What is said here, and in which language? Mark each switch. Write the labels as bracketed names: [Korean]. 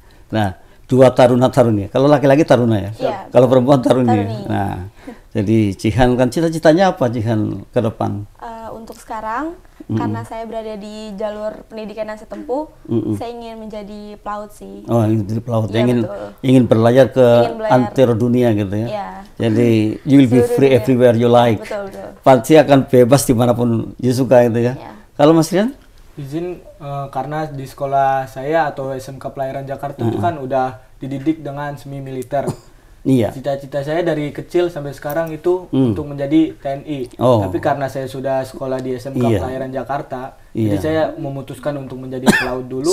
[Indonesian] Nah, dua taruna-taruni. Kalau laki-laki taruna ya, kalau perempuan taruni. Nah, jadi Jihan kan cita-citanya apa Jihan ke depan? Untuk sekarang, karena saya berada di jalur pendidikan yang saya tempuh, saya ingin menjadi pelaut sih. Oh, ingin jadi pelaut. Ingin berlayar ke antero dunia gitu ya. Jadi [English] you will be free everywhere you like. [Indonesian] Betul. Pasti akan bebas dimanapun you suka gitu ya. Kalau Mas Rian? Izin, karena di sekolah saya atau SMK Pelayaran Jakarta itu kan udah dididik dengan semi militer. Cita-cita saya dari kecil sampai sekarang itu untuk menjadi TNI. Tapi karena saya sudah sekolah di SMK Pelayaran Jakarta, jadi saya memutuskan untuk menjadi pelaut dulu.